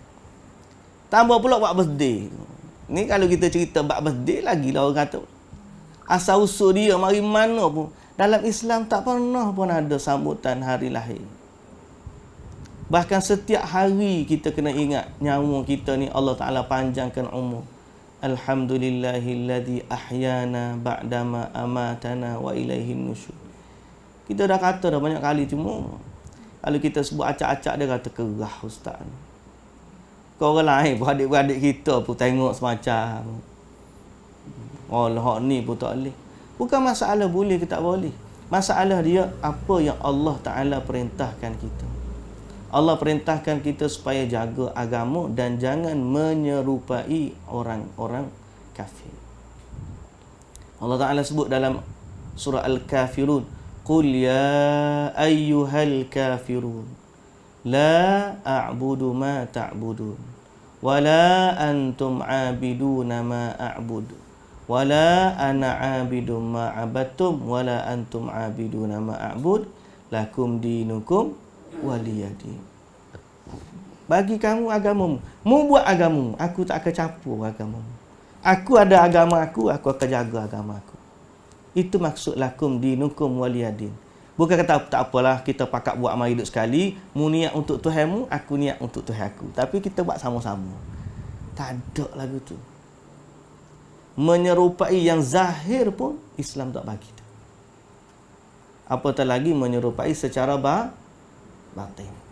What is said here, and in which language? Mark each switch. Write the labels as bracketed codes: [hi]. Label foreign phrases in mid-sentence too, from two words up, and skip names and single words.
[ms] Tambah pula buat birthday. Ni kalau kita cerita buat birthday lagi lah orang kata. Asal usul dia mari mana pun dalam Islam tak pernah pun ada sambutan hari lahir. Bahkan setiap hari kita kena ingat nyawa kita ni Allah Ta'ala panjangkan umur. [ar] الحمد لله الذي أحيانا بعد ما أماتنا وإليه النشور. [ms] Kita dah kata dah banyak kali, cuma kalau kita sebut acak-acak dia kata kerah ustaz. Kau orang lain pun adik-beradik kita pun tengok semacam. Allah ni pun tak boleh. Bukan masalah boleh ke tak boleh. Masalah dia apa yang Allah Ta'ala perintahkan kita. Allah perintahkan kita supaya jaga agama dan jangan menyerupai orang-orang kafir. Allah Ta'ala sebut dalam surah Al-Kafirun, [ar] قل يا أيها الكافرون لا أعبد ما تعبدون ولا أنتم عابدون ما أعبد ولا أنا عابد ما عبدتم ولا أنتم عابدون ما أعبد لكم دينكم ولي دين. [ms] Bagi kamu agamamu, mu buat agamamu, aku tak akan campur agamamu. Aku ada agama aku akan jaga agama aku. Itu maksud [ar] لكم دينكم ولي دين. [ms] Bukan kata tak apalah, kita pakat buat amal hidup sekali, mu niat untuk Tuhanmu, aku niat untuk Tuhan aku. Tapi kita buat sama-sama. Tak ada lagu tu. Menyerupai yang zahir pun Islam tak bagi. Apatah lagi menyerupai secara batin.